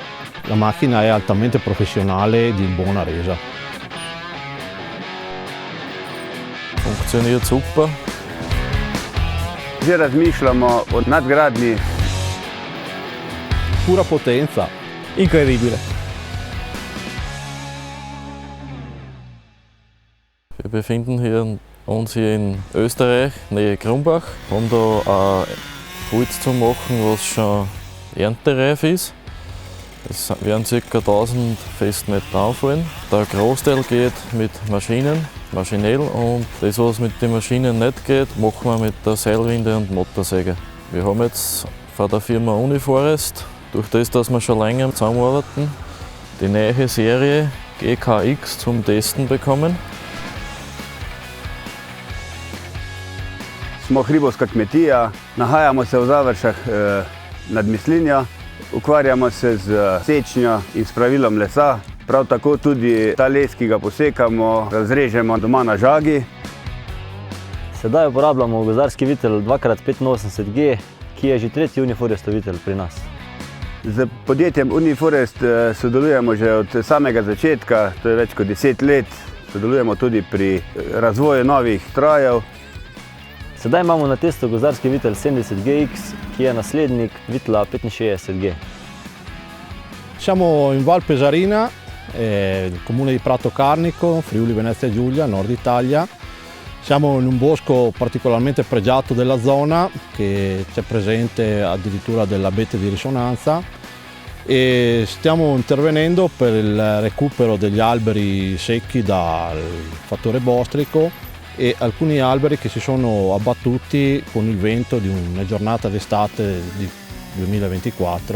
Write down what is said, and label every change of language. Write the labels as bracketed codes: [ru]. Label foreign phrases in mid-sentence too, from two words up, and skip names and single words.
[it] La macchina è altamente professionale e di buona resa. [de] Funktioniert super. [sl] Že razmišljamo o nadgradnji. [it] Pura potenza. Incredibile. [de] Wir befinden uns hier in Österreich, Nähe Krumbach. Haben da Holz zu machen, was schon erntereif ist. Es werden ca. 1000 Festmeter anfallen. Der Großteil geht mit Maschinen, maschinell, und das, was mit den Maschinen nicht geht, machen wir mit der Seilwinde und Motorsäge. Wir haben jetzt von der Firma Uniforest, durch das, dass wir schon länger zusammenarbeiten, die neue Serie GKX zum Testen bekommen. [sl] Smo hribovska kmetija, nahajamo se v Završah nad Mislinjo, ukvarjamo se z sečnjo in spravilom lesa. Prav tako tudi ta les, ki ga posekamo, razrežemo doma na žagi. Sedaj uporabljamo gozdarski vitel 2x85G, ki je že tretji Uniforestov vitel pri nas. Z podjetjem Uniforest sodelujemo že od samega začetka, to je več kot 10 let. Sodelujemo tudi pri razvoju novih strojev. Sedaj imamo na testu gozdarski vitel 70GX, ki je naslednik vitla 65G. [it] Siamo in Val Pesarina, nel comune di Prato Carnico, Friuli Venezia Giulia, Nord Italia. Siamo in un bosco particolarmente pregiato della zona, che c'è presente addirittura dell'abete di risonanza, e stiamo intervenendo per il recupero degli alberi secchi dal fattore bostrico e alcuni alberi che si sono abbattuti con il vento di una giornata d'estate di 2024.